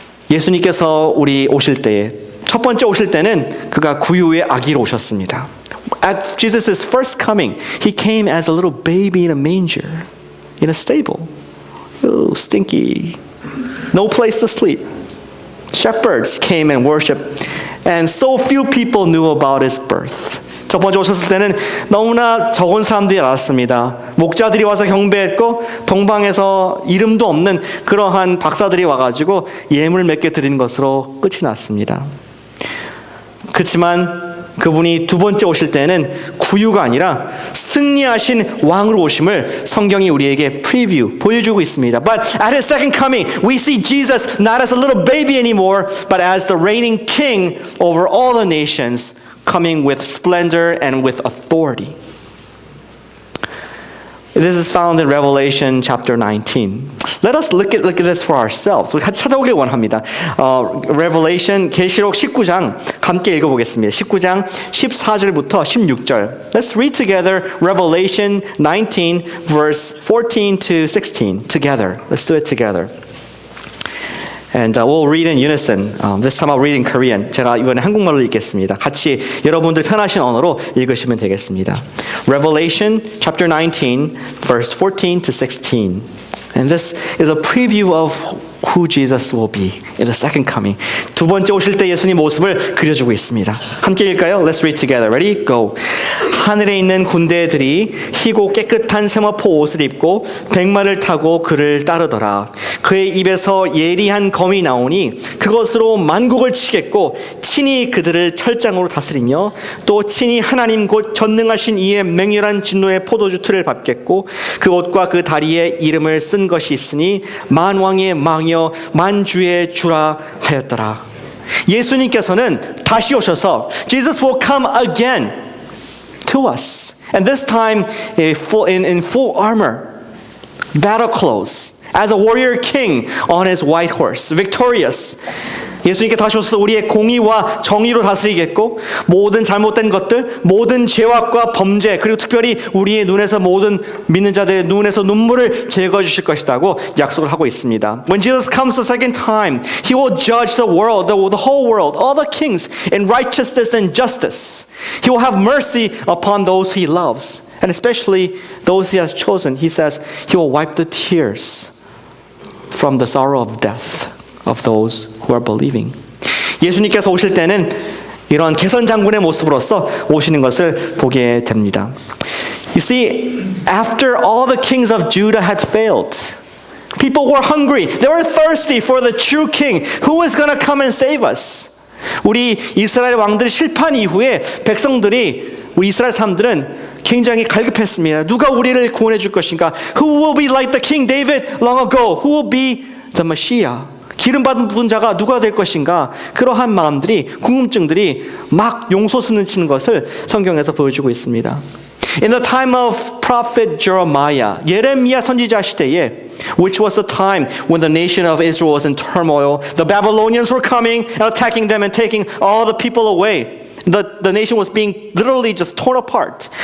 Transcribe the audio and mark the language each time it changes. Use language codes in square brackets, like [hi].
[ko] 예수님께서 우리 오실 때에 첫 번째 오실 때는 그가 구유의 아기로 오셨습니다. [en] At Jesus' first coming, he came as a little baby in a manger, in a stable. Oh, stinky. No place to sleep. shepherds came and worshiped, and so few people knew about his birth. [ko] 첫 번째 오셨을 때는 너무나 적은 사람들이 알았습니다. 목자들이 와서 경배했고 동방에서 이름도 없는 그러한 박사들이 와가지고 예물 몇 개 드리는 것으로 끝이 났습니다. 그렇지만 그분이 두 번째 오실 때는 구유가 아니라 승리하신 왕으로 오심을 성경이 우리에게 프리뷰 보여주고 있습니다. [en] But at his second coming, we see Jesus not as a little baby anymore, but as the reigning king over all the nations, coming with splendor and with authority. This is found in Revelation chapter 19. Let us look at this for ourselves. [ko] 우리 같이 찾아보길 원합니다. Revelation 계시록 19장 함께 읽어보겠습니다. 19장 14절부터 16절. [en] Let's read together Revelation 19 verse 14 to 16 together. Let's do it together. And we'll read in unison. This time I'll read in Korean. [ko] 제가 이번에 한국말로 읽겠습니다. 같이 여러분들 편하신 언어로 읽으시면 되겠습니다. [en] Revelation chapter 19, verse 14 to 16. And this is a preview of who Jesus will be in the second coming. [ko] 두 번째 오실 때 예수님 모습을 그려주고 있습니다. 함께 읽을까요? [en] Let's read together. Ready? Go. [ko] 하늘에 있는 군대들이 희고 깨끗한 세마포 옷을 입고 백마를 타고 그를 따르더라. 그의 입에서 예리한 검이 나오니 그것으로 만국을 치겠고 친히 그들을 철장으로 다스리며 또 친히 하나님 곧 전능하신 이의 맹렬한 진노의 포도주 틀을 밟겠고 그 옷과 그 다리에 이름을 쓴 것이 있으니 만왕의 망이여 만주의 주라 하였더라. 예수님께서는 다시 오셔서 [en] Jesus will come again to us, and this time in full armor, battle clothes, as a warrior king on his white horse, victorious. [ko] 예수님께 다시 오셔서 우리의 공의와 정의로 다스리겠고 모든 잘못된 것들, 모든 죄악과 범죄, 그리고 특별히 우리의 눈에서 모든 믿는 자들의 눈에서 눈물을 제거해 주실 것이라고 약속을 하고 있습니다. [en] When Jesus comes the second time, He will judge the world, the whole world, all the kings in righteousness and justice. He will have mercy upon those He loves, and especially those He has chosen. He says He will wipe the tears from the sorrow of death of those who are believing. [ko] 예수님께서 오실 때는 이런 개선 장군의 모습으로서 오시는 것을 보게 됩니다. [en] You see, after all the kings of Judah had failed, people were hungry. They were thirsty for the true king. Who is going to come and save us? [ko] 우리 이스라엘 왕들이 실패한 이후에 백성들이, 우리 이스라엘 사람들은 굉장히 갈급했습니다. 누가 우리를 구원해 줄 것인가? [en] Who will be like the King David long ago? Who will be the Messiah? [ko] 기름 받은 분자가 누가 될 것인가? 그러한 마음들이, 궁금증들이 막 용솟으치는 것을 성경에서 보여주고 있습니다. [en] In the time of prophet Jeremiah, [ko] 예레미야 선지자 시대에, [en] which was the time when the nation of Israel was in turmoil, the Babylonians were coming and attacking them and taking all the people away. The nation was being literally just torn apart.